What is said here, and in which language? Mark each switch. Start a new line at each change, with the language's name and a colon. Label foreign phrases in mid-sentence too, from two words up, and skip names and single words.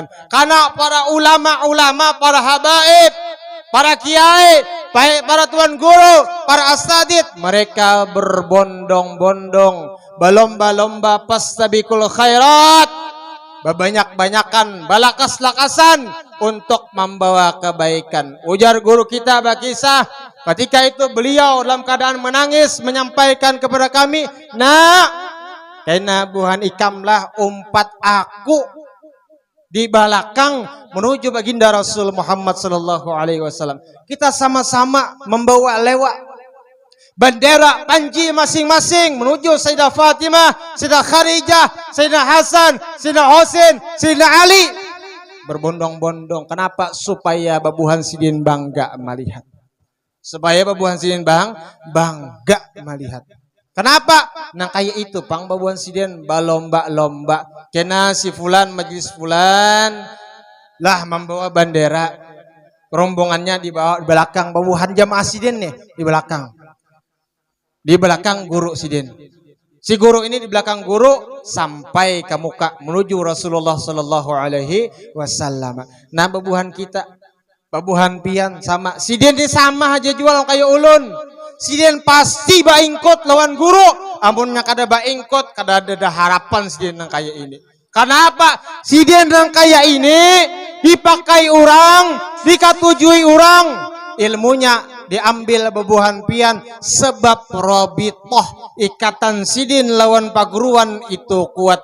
Banjar: Karena para ulama, para habaib, para kiai, para tuan guru, para asatid, mereka berbondong-bondong, berlomba-lomba
Arabic: فاستبقوا الخيرات,
Banjar: berbanyak-banyakan balakas-lakasan untuk membawa kebaikan. Ujar guru kita Bakisah, ketika itu beliau dalam keadaan menangis menyampaikan kepada kami, "Nak, karena buhan ikamlah umpat aku di belakang menuju baginda Rasul Muhammad
Arabic: صلى الله عليه وسلم.
Banjar: Kita sama-sama membawa lewat bendera panji masing-masing menuju Sayyidah Fatimah, Sayyidah Khadijah, Sayyidina Hasan, Sayyidina Husain, Sayyidina Ali. Berbondong-bondong. Kenapa? Supaya babuhan sidin bangga melihat. Supaya babuhan sidin bangga melihat. Kenapa? Nah kayak itu pang babuhan sidin balomba-lomba. Kena si fulan majlis fulan lah membawa bendera. Rombongannya di belakang babuhan jamaah sidin nih di belakang. Di belakang guru sidin. Si guru ini di belakang guru sampai ke muka menuju Rasulullah
Arabic: صلى الله عليه وسلم.
Banjar: Nah babuhan kita, babuhan pian sama sidin di sama aja jual kayak ulun. Sidin pasti baingkot lawan guru. Amunnya kada baingkot kada ada harapan sidin nang kayak ini. Kenapa? Sidin nang kayak ini dipakai orang, dikatujui orang, ilmunya diambil babuhan pian sebab robitoh ikatan sidin lawan paguruan itu kuat.